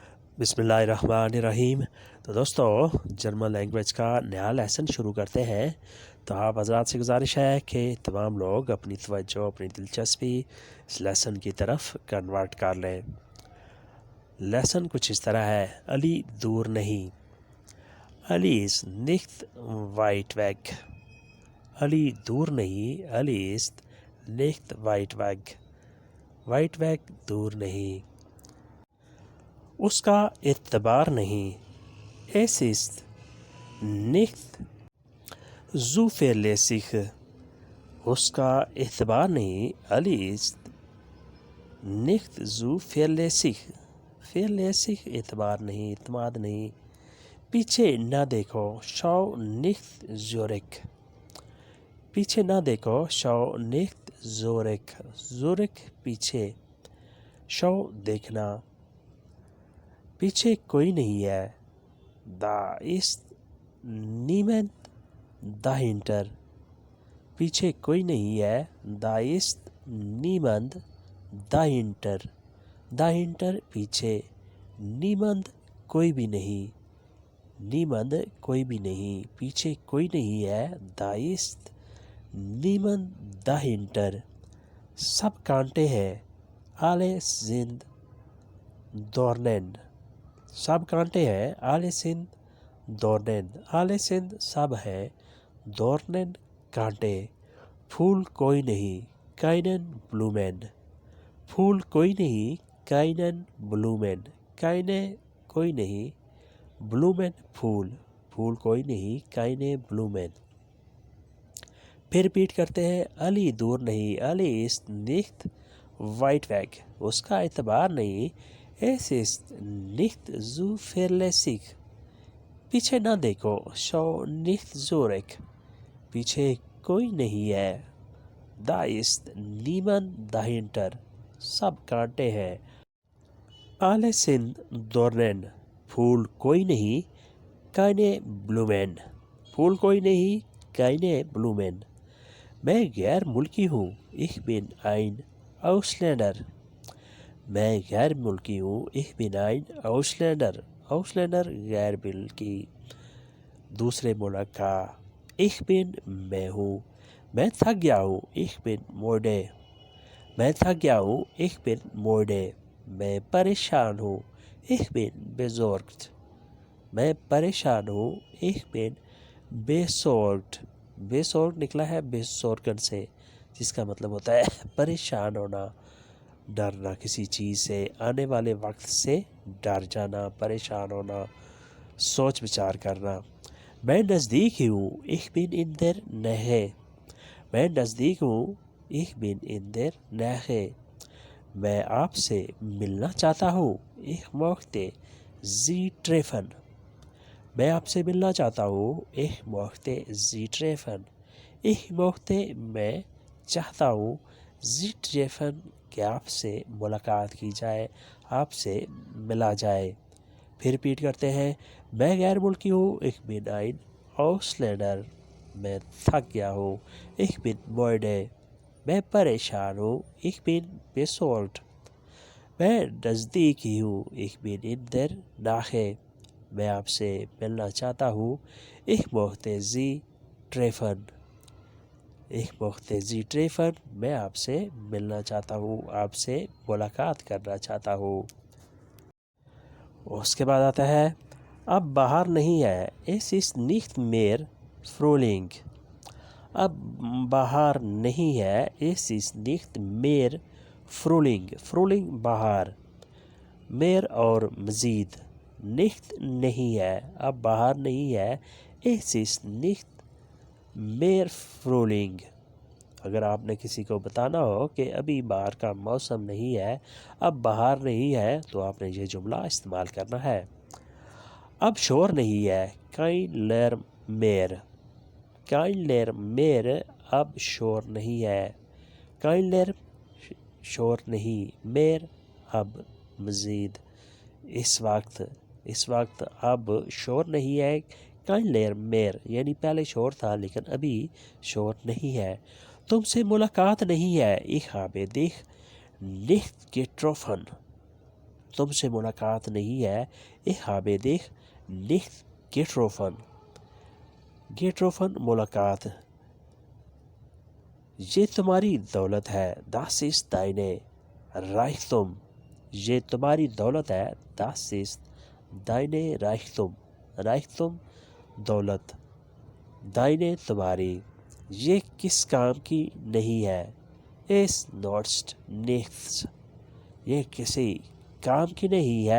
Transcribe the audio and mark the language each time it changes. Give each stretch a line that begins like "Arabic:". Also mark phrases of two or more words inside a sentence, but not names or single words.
Urdu: بسم اللہ الرحمن الرحیم۔ تو دوستو جرمن لینگویج کا نیا لیسن شروع کرتے ہیں۔ تو آپ حضرات سے گزارش ہے کہ تمام لوگ اپنی توجہ اپنی دلچسپی اس لیسن کی طرف کنورٹ کر لیں۔ لیسن کچھ اس طرح ہے: علی دور نہیں، علی
German: ist nicht weit weg.
Urdu: علی دور نہیں، علی
German: ist nicht weit weg۔ weit weg
Urdu: دور نہیں۔ اس کا اعتبار نہیں،
German: es ist nicht zuverlässig۔
Urdu: اس کا اعتبار نہیں، علی
German: ist nicht zuverlässig۔
Urdu: verlässig اعتبار نہیں، اعتماد نہیں۔ پیچھے نہ دیکھو،
German: schau nicht zurück۔
Urdu: پیچھے نہ دیکھو،
German: schau nicht zurück۔
Urdu: zurück پیچھے، schau دیکھنا۔ پیچھے کوئی نہیں ہے،
German: da ist niemand dahinter۔
Urdu: پیچھے کوئی نہیں ہے،
German: da ist niemand dahinter۔
Urdu: dahinter پیچھے، niemand کوئی بھی نہیں، niemand کوئی بھی نہیں۔ پیچھے کوئی نہیں ہے،
German: da ist niemand dahinter۔
Urdu: سب کانٹے ہیں،
German: alle sind Dornen۔
Urdu: سب کانٹے ہیں،
German: alle sind Dornen۔ alle sind
Urdu: سب ہیں، Dornen کانٹے۔ پھول کوئی نہیں،
German: keinen Blumen۔
Urdu: پھول کوئی نہیں،
German: keinen Blumen۔
Urdu: keine کوئی نہیں، Blumen پھول۔ پھول کوئی نہیں،
German: keine Blumen۔
Urdu: پھر ریپیٹ کرتے ہیں: علی دور نہیں، علی
German: ist nicht weit weg۔
Urdu: اس کا اعتبار نہیں،
German: es ist nicht zuverlässig۔
Urdu: پیچھے نہ دیکھو،
German: schau nicht zurück۔
Urdu: پیچھے کوئی نہیں ہے،
German: da ist niemand dahinter۔
Urdu: سب کانٹے ہیں،
German: alle sind Dornen۔
Urdu: پھول کوئی نہیں،
German: keine Blumen۔
Urdu: پھول کوئی نہیں،
German: keine Blumen۔
Urdu: میں غیر ملکی ہوں،
German: ich bin ein Ausländer۔
Urdu: میں غیر ملکی ہوں،
German: ich bin ein Ausländer۔
Urdu: Ausländer غیر ملکی، دوسرے ملک کا۔
German: ich bin
Urdu: میں ہوں، میں تھک گیا ہوں،
German: ich bin müde۔
Urdu: میں تھک گیا ہوں،
German: ich bin müde۔
Urdu: میں پریشان ہوں،
German: ich bin besorgt۔
Urdu: میں پریشان ہوں،
German: ich bin besorgt۔
Urdu: besorgt نکلا ہے besorgen سے، جس کا مطلب ہوتا ہے پریشان ہونا، ڈرنا، کسی چیز سے، آنے والے وقت سے ڈر جانا، پریشان ہونا، سوچ بچار کرنا۔ میں نزدیک ہی ہوں،
German: ich bin in der Nähe۔
Urdu: میں نزدیک ہوں،
German: ich bin in der Nähe۔
Urdu: میں آپ سے ملنا چاہتا ہوں،
German: ich möchte Sie treffen۔
Urdu: میں آپ سے ملنا چاہتا ہوں،
German: ich möchte Sie treffen۔ ich möchte
Urdu: میں چاہتا ہوں،
German: Sie treffen
Urdu: کہ آپ سے ملاقات کی جائے، آپ سے ملا جائے۔ پھر ریپیٹ کرتے ہیں: میں غیر ملکی ہوں،
German: ich bin ein Ausländer۔
Urdu: میں تھک گیا ہوں،
German: ich bin müde۔
Urdu: میں پریشان ہوں،
German: ich bin besorgt۔
Urdu: میں نزدیک ہی ہوں،
German: ich bin in der Nähe۔
Urdu: میں آپ سے ملنا چاہتا ہوں،
German: ich möchte Sie treffen۔ ich möchte Sie treffen
Urdu: میں آپ سے ملنا چاہتا ہوں، آپ سے ملاقات کرنا چاہتا ہوں۔ اس کے بعد آتا ہے: اب باہر نہیں ہے،
German: es ist nicht mehr Frühling۔
Urdu: اب باہر نہیں ہے،
German: es ist nicht mehr Frühling۔
Urdu: Frühling باہر، mehr اور مزید، nicht نہیں ہے، اب باہر نہیں ہے،
German: es ist nicht mehr Frühling۔
Urdu: اگر آپ نے کسی کو بتانا ہو کہ ابھی باہر کا موسم نہیں ہے، اب باہر نہیں ہے، تو آپ نے یہ جملہ استعمال کرنا ہے۔ اب شور نہیں ہے،
German: kein Lärm mehr۔ kein Lärm mehr
Urdu: اب شور نہیں ہے،
German: kein Lärm
Urdu: شور نہیں، mehr اب مزید۔ اس وقت اب شور نہیں ہے،
German: kein Lärm mehr
Urdu: یعنی پہلے شور تھا لیکن ابھی شور نہیں ہے۔ تم سے ملاقات نہیں ہے،
German: ich habe dich nicht getroffen۔
Urdu: تم سے ملاقات نہیں ہے.
German: Ich habe dich nicht getroffen.
Urdu: Getroffen ملاقات. یہ تمہاری دولت ہے.
German: Das ist deine Reichtum.
Urdu: یہ تمہاری دولت ہے.
German: Das ist deine Reichtum. Reichtum دولت.
Urdu: deine تمہاری. یہ کس کام کی نہیں ہے.
German: Es nutzt nichts.
Urdu: یہ کسی کام کی نہیں ہے.